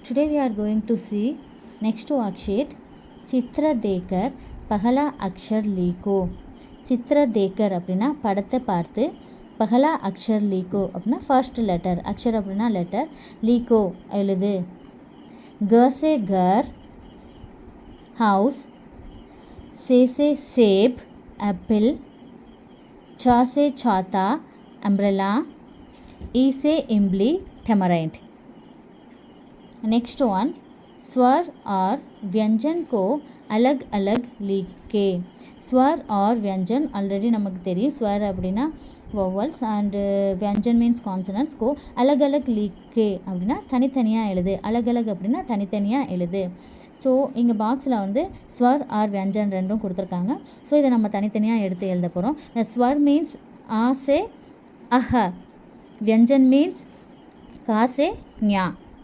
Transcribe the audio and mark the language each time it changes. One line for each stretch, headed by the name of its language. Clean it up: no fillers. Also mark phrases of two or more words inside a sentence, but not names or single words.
English: today we are going to see next worksheet
Hindi: चित्र देखकर पहला अक्षर लिखो. चित्र देखकर
Tamil: அப்படினா படத்தை பார்த்து
Hindi: पहला अक्षर लिखो அப்படினா
English: first letter
Hindi: अक्षर அப்படினா letter लिखो எழுது. ग से घर house से सेब apple चा से छाता umbrella ई से इमली tamarind.
English: next one
Hindi: स्वर और व्यंजन को अलग अलग लिखे. स्वर और व्यंजन ऑलरेडी
Tamil: நமக்கு தெரியும்.
Hindi: स्वर அப்படினா
English: vowels and
Hindi: व्यंजन
English: means consonants
Hindi: को अलग अलग लिखे
Tamil: அப்படினா தனித்தனியா எழுது.
Hindi: अलग अलग
Tamil: அப்படினா தனித்தனியா எழுது. ஸோ இங்கே பாக்ஸில் வந்து
Hindi: स्वर और व्यंजन
Tamil: ரெண்டும் கொடுத்துருக்காங்க. ஸோ இதை நம்ம தனித்தனியாக எடுத்து எழுத போகிறோம்.
Hindi: ஸ்வர் மீன்ஸ் ஆ से अह, व्यंजन means का से ஞா.